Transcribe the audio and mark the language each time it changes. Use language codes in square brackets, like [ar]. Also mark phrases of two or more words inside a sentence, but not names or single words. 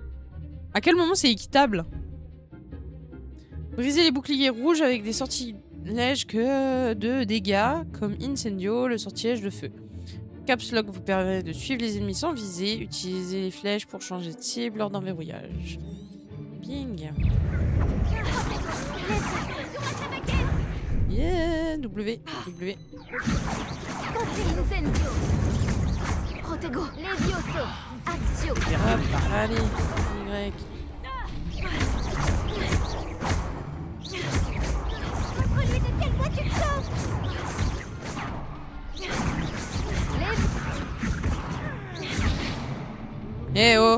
[fr] À quel moment c'est équitable? Briser les boucliers rouges avec des sorties n'enlève que de dégâts, comme Incendio, le sortilège de feu. Caps Lock vous permet de suivre les ennemis sans viser. Utilisez les flèches pour changer de cible lors d'un verrouillage. Bing. Yeah, W. Incendio. Protego. Levioso. Axio. Hop, allez. Y. Montre-lui de quelle voie tu te sauves. Eh oh,